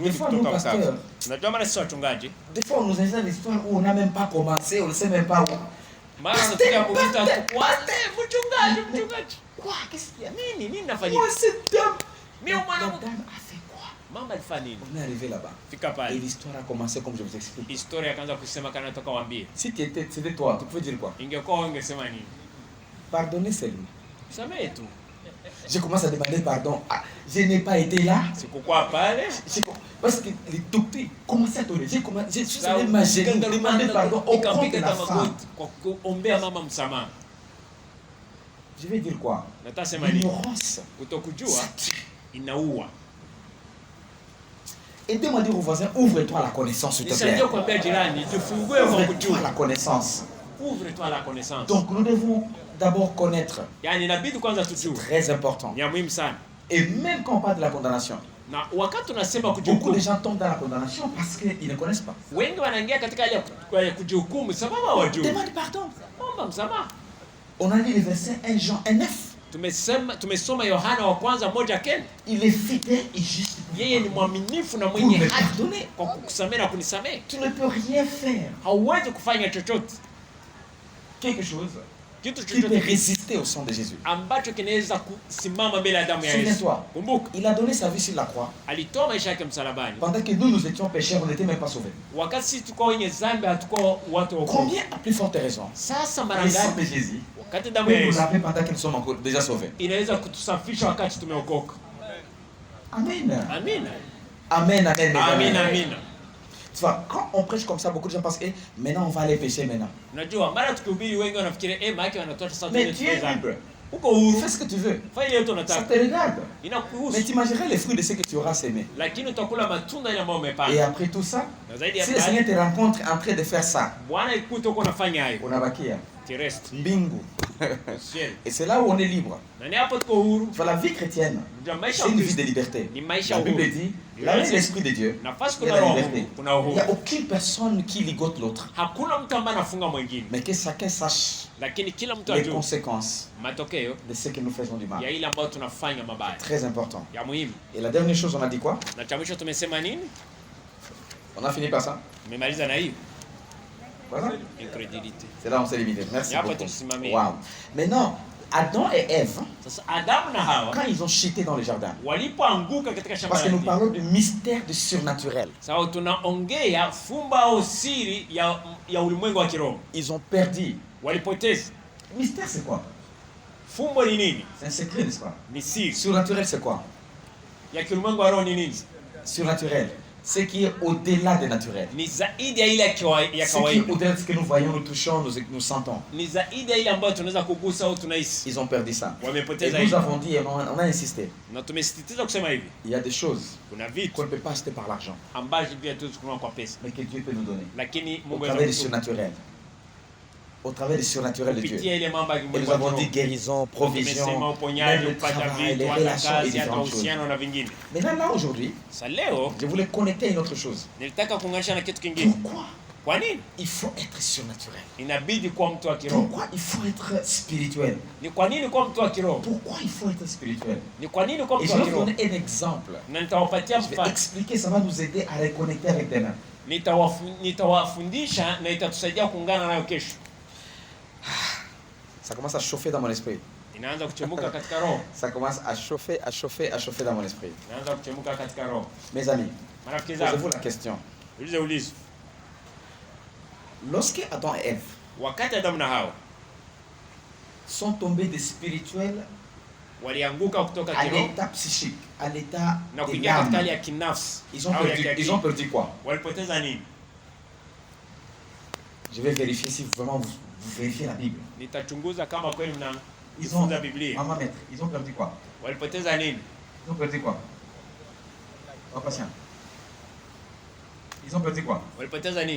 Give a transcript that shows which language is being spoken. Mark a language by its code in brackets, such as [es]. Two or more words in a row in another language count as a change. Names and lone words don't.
[fr] Des fois, nous, [sw] kutoka pasteur, Bukavu. Unajua maana sisi wachungaji, [fr] des fois on nous invite des histoires où on n'a même pas commencé, on ne sait même pas où. [sw] mara Pasteur, anatukia kuita pasteur, tukwate mchungaji, [fr] Mais- [sw] mchungaji. [fr] Quoi? Qu'est-ce qu'il y a? [sw] Nini nafanyika? [fr] Moi, cette dame. [sw] Mimi [fr] La [sw] mwanamke. [fr] dame a fait quoi? [sw] Mama alifanya nini? [fr] On est arrivé là-bas. [sw] Fika [fr] Et [sw] pale. [fr] l'histoire a commencé comme je vous explique. [sw] Historia akaanza kusema kana nataka waambie. [fr] Si c'était toi, tu pouvais dire quoi? [sw] Ingekuwa wewe ungesema nini? [fr] Pardonnez seulement. [sw] Samehe tu. [fr] Je commence à demander pardon. Ah, je n'ai pas été là. [sw] Sikukuwa pale. [fr] Parce que les docteurs commençaient à donner. Je suis allé m'agérer, demander pardon au compte de [sw] Nikapiga [fr] la femme. [sw] magoti kwa kuombea mama msamaha. [fr] Je vais dire quoi? [sw] Natasema nini? [fr] L'ignorance. [sw] Kutokujua [fr] Ça tue. [sw] inaua. [fr] Aidez-moi à dire aux voisins, ouvre-toi à la connaissance, s'il te plaît. [sw] Nisaidie kuambia jirani, jifungue kwa [fr] Ouvre-toi à [sw] kujua. [fr] la connaissance. Ouvre-toi la connaissance. Donc nous devons d'abord connaître. [sw] Yaani inabidi kwanza tujue. [fr] Très important. [sw] Ni ya muhimu sana. [fr] Et même quand on parle de la condamnation, [sw] Na wakati tunasema [fr] beaucoup de [sw] kujihukumu, [fr] gens tombent dans la condamnation parce qu'ils ne connaissent pas. [sw] wengi wanaingia katika hali ya kujihukumu sababu hawajui. [fr] Demande pardon. [sw] Omba msamaha. [fr] On a lu les versets 1 Jean 1:9. [sw] Tumesoma Yohana wa kwanza 1:10. [fr] Il est fidèle et juste [sw] Yeye ni mwaminifu na [fr] pour [sw] mwenye [fr] me [sw] haki [fr] pardonner. [sw] kwa kukusamehe na kunisamehe. [fr] Tu ne peux rien faire. [sw] Hauwezi kufanya chochote [fr] Quelque chose [sw] kitu [fr] qui peut [sw] chochote [fr] résister au sang de Jésus. [sw] ambacho kinaweza kusimama mbele ya damu ya Yesu. [fr] Souviens-toi, [sw] Kumbuka, [fr] il a donné sa vie sur la croix. [sw] alitoa maisha yake msalabani. [fr] Pendant que nous étions pécheurs, on n'était même pas sauvés. [sw] Wakati sisi tulikuwa wenye dhambi, hatukuwa watu wa wokovu. [fr] Combien à plus forte raison [sw] Sasa mara [fr] le sang [sw] ngapi [fr] de Jésus [sw] wakati [fr] peut [sw] damu ya [fr] nous [sw] Yesu [fr] laver pendant que nous sommes encore déjà sauvés? [sw] inaweza kutusafisha wakati tumeokoka. [fr] Amen. [sw] Amina. [fr] Amen, amen. mes [sw] Amina, [fr] amis. [sw] amina. [fr] Tu vois, quand on prêche comme ça, beaucoup de gens pensent, maintenant on va aller pécher maintenant. [sw] Unajua mara tukihubiri wengi wanafikiria maana yake wanatoa sasa [fr] Mais tu es [sw] tuweza. [fr] libre. [sw] Uko huru. [fr] Fais ce que tu veux. [sw] Fanya yote [fr] Ça [sw] unataka. [fr] te regarde. Mais [sw] Inakuhusu. [fr] tu mangeras les fruits de ce que tu auras semé. [sw] Lakini utakula matunda ile ambayo [fr] Et [sw] umepanda. [fr] après tout ça, [sw] Na zaidi ya [fr] si le Seigneur [sw] pale, [fr] te rencontre en train de faire ça, [sw] Bwana ikuta uko unafanya hayo. unabakia Tirest. mbingu. [fr] Ciel. Et c'est là où on est libre. [sw] Na ni hapo tuko huru. [fr] Tu vois, la vie chrétienne, [sw] Ndio maisha [fr] c'est [sw] ya [fr] une vie de [sw] Kristo. [fr] liberté. [sw] Ni maisha [fr] La [sw] ya [fr] Bible [sw] uhuru. [fr] dit, là où est l'Esprit de Dieu, [sw] Nafasi [fr] il y a [sw] kuna [fr] la [sw] roho, [fr] liberté. [sw] kuna [fr] Il n'y [sw] uhuru. [fr] a aucune personne qui ligote l'autre. [sw] Hakuna mtu ambaye anafunga mwingine. [fr] Mais que chacun sache [sw] Lakini kila mtu [fr] les [sw] ajue [fr] conséquences [sw] matokeo [fr] de ce que nous faisons du mal. [sw] ya ile ambayo tunafanya mabaya. [fr] Très important. [sw] Ya muhimu. [fr] Et la dernière chose, on a dit quoi? [sw] Na cha mwisho tumesema nini? [fr] On a fini par ça. [sw] Tumemaliza na hiyo [fr] Voilà. [en] incredulity. [fr] C'est là où on s'est limité. Merci Il y a pas beaucoup. de tsunami. Wow. Maintenant, Adam et Ève, [sw] Sasa Adamu na Hawa [fr] quand ils ont chuté dans le jardin, [sw] walipoanguka katika shamba [fr] parce que la nous [sw] Edeni. [fr] parlons du mystère du surnaturel, [sw] Sawa, tunaongea fumba au siri ya ulimwengu wa kiroho. [fr] ils ont perdu. [sw] Walipoteza. [fr] Mystère, c'est quoi? [sw] Fumbo ni nini? [fr] C'est un secret, n'est-ce pas? [sw] Ni siri. [fr] Surnaturel, c'est quoi? [sw] Ya kiulimwengu wa roho ni nini? [fr] Surnaturel, Ce qui est au-delà des naturels. [sw] ni zaidi ya ile ya [fr] Ce qui est [sw] kawaida, [fr] au-delà de ce que nous voyons, nous touchons, nous sentons. [sw] ni zaidi ya ile ambayo tunaweza kugusa au tunahisi. [fr] Ils ont perdu ça. Et [sw] Wamepoteza [fr] nous [sw] hiyo, [fr] avons dit, et on a insisté, [sw] na tumesisitiza kusema hivi, [fr] il y a des choses [sw] kuna vitu [fr] qu'on ne peut pas acheter par l'argent, [sw] ambavyo pia tuwezi kununua kwa pesa, [fr] mais que Dieu peut nous donner. [sw] lakini [fr] Au [sw] Mungu [fr] travers du [sw] anaweza [fr] surnaturel. Au travers du surnaturel de Dieu. [sw] kupitia ile mambo ya [fr] Et nous [sw] Mungu. [fr] avons dit guérison, provision, [sw] Tumesema [fr] même [sw] uponyaji, [fr] le [sw] kupata [fr] travail, [sw] vitu, [fr] les [sw] hata [fr] relations et [sw] kazi, hata [fr] différentes choses. [sw] uhusiano na vingine. [fr] Maintenant, là, aujourd'hui, [sw] Sasa leo [fr] je voulais connecter à une autre chose. [sw] nilitaka kuunganisha na kitu kingine. [fr] Pourquoi [sw] Kwa nini [fr] il faut être surnaturel? [sw] inabidi kuwa mtu wa kiroho? [fr] Pourquoi il faut être spirituel? [sw] Ni kwa nini kuwa mtu wa kiroho? [fr] Pourquoi il faut être spirituel? [sw] Ni kwa nini kuwa [fr] Et [sw] mtu [fr] je [sw] wa [fr] vais vous [sw] kiroho? [fr] donner un exemple. [sw] Na nitawapatia [fr] Je vais [sw] mfano, [fr] expliquer, ça va nous aider à reconnecter avec demain. [sw] nitawafundisha na itatusaidia kuungana nayo kesho. [fr] Ça commence à chauffer dans mon esprit. [sw] Inaanza kuchemuka katika roho, [fr] Ça commence à chauffer, à chauffer, à chauffer dans mon esprit. [sw] inaanza kuchemuka katika roho. [fr] Mes amis, [sw] Marafiki [fr] posez-vous [sw] zangu, [fr] la question. [sw] ulizo [fr] Lorsque Adam et Ève [sw] wakati Adamu na Hawa [fr] sont tombés de spirituel [sw] walianguka kutoka [fr] à [sw] kiroho [fr] l'état psychique, à l'état [sw] na [fr] de [sw] kuingia katika hali [fr] l'âme, [sw] ya kinafsi [fr] ils ont [sw] au ya [fr] perdu [sw] kiakili, [fr] quoi? [sw] walipoteza nini? [fr] Je vais vérifier si vraiment vous vérifiez la Bible. [sw] Nitachunguza kama kweli [fr] Ils ont, [sw] mnajifunza Biblia. [fr] maman maître, ils ont perdu quoi? [sw] Walipoteza nini? [fr] Ils ont perdu quoi? Oh, patient. Ils ont perdu quoi? [sw] Walipoteza nini?